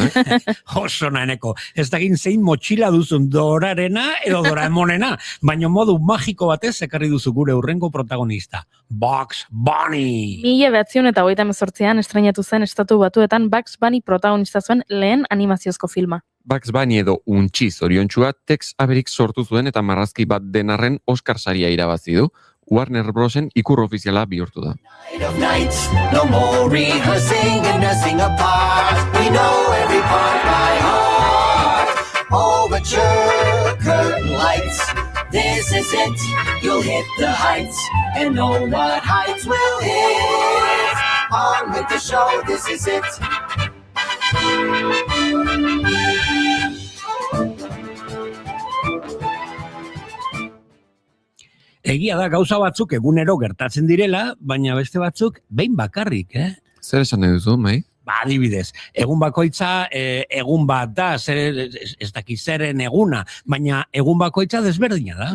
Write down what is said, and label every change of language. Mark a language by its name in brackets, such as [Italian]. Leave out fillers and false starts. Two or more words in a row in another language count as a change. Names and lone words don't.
[Basque] Oso naheneko, ez dagin zein motxila duzun Dorarena edo Doraemonena, baina modu magiko batez ekarri duzu gure hurrengo protagonista, Bugs Bunny! 1928an estreinatu zen Estatu Batuetan Bugs Bunny protagonista zuen lehen animaziozko filma. Bugs Bunny edo untxi zoriontsua Tex Averik sortu zuen eta marrazki bat denarren Oscar saria irabazi du. Warner Brosen ikur ofiziala bihurtu da. [English] Night of nights, no more rehearsing and nursing apart. We know every part by heart. Overture, curtain lights. This is it. You'll hit the heights and know what heights will hit. On with the show, this is it. [Basque] Egia da gauza batzuk egunero gertatzen direla, baina beste batzuk behin bakarrik, Zer esan nahi duzu, mai? Ba, adibidez, egun bakoitza egun bat da, ez dakit zeren eguna, baina egun bakoitza desberdina da.